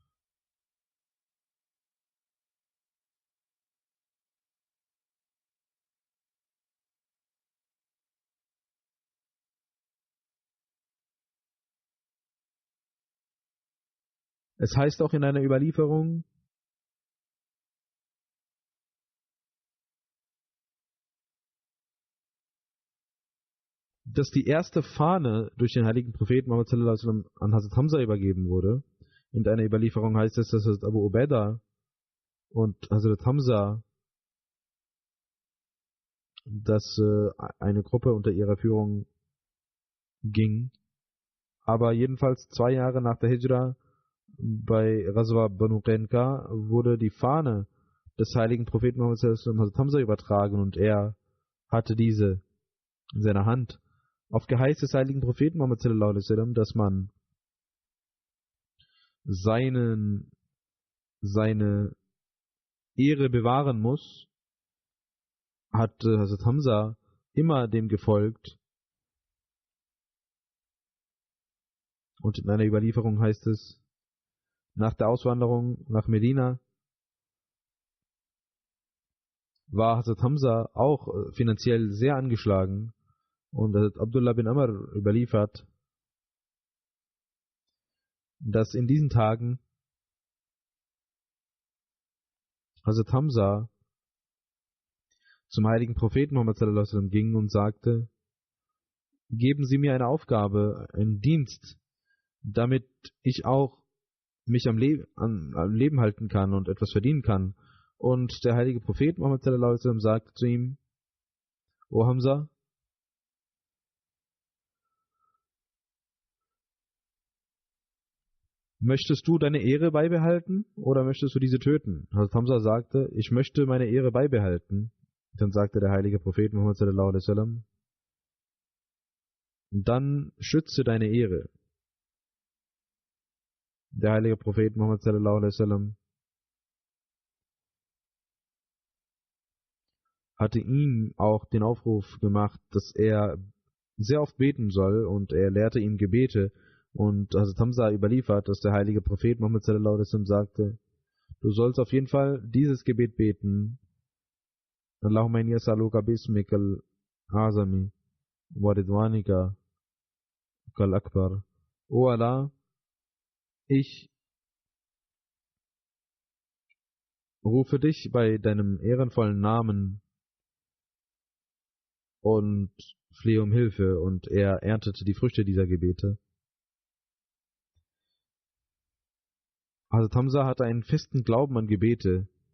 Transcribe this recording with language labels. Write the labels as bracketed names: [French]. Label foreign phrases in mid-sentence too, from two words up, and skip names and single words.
[German] Es heißt auch in einer Überlieferung, dass die erste Fahne durch den heiligen Propheten Muhammad [Arabic] صلى الله عليه وسلم [German] an Hazrat Hamza übergeben wurde. In einer Überlieferung heißt es, dass Hazrat Abu Ubaidah und Hazrat Hamza, dass eine Gruppe unter ihrer Führung ging. Aber jedenfalls 2 Jahre nach der Hijra bei Ghazwa Banu Qainqa wurde die Fahne des heiligen Propheten Muhammad [Arabic] صلى الله عليه وسلم [German] Hazrat Hamza übertragen, und er hatte diese in seiner Hand. Auf Geheiß des heiligen Propheten Muhammad [Arabic] صلى الله عليه وسلم, [German] dass man seine Ehre bewahren muss, hat Hazrat Hamza immer dem gefolgt. Und in einer Überlieferung heißt es, nach der Auswanderung nach Medina war Hazrat Hamza auch finanziell sehr angeschlagen, und Hazrat Abdullah bin Amr überliefert, dass in diesen Tagen Hazrat Hamza zum heiligen Propheten Muhammad [Arabic] صلى الله عليه وسلم [German] ging und sagte: Geben Sie mir eine Aufgabe, einen Dienst, damit ich auch mich am Leben halten kann und etwas verdienen kann. Und der heilige Prophet Muhammad [Arabic] صلى الله عليه وسلم [German] sagte zu ihm: O Hamza, möchtest du deine Ehre beibehalten oder möchtest du diese töten? Hazrat Hamza sagte: Ich möchte meine Ehre beibehalten. Dann sagte der heilige Prophet Muhammad [Arabic] صلى الله عليه وسلم: [German] Dann schütze deine Ehre. Der heilige Prophet Muhammad [Arabic] صلى الله عليه وسلم [German] hatte ihm auch den Aufruf gemacht, dass er sehr oft beten soll, und er lehrte ihm Gebete. Und Hazrat Hamza überliefert, dass der heilige Prophet Muhammad [Arabic] صلى الله عليه وسلم [German] sagte: Du sollst auf jeden Fall dieses Gebet beten: [Arabic] اللهم إني أسألك باسمك الأعظم و رضوانك الأكبر. [German] O Allah, ich rufe dich bei deinem ehrenvollen Namen und flehe um Hilfe. Und er erntete die Früchte dieser Gebete. Hazrat Hamza hatte einen festen Glauben an Gebete.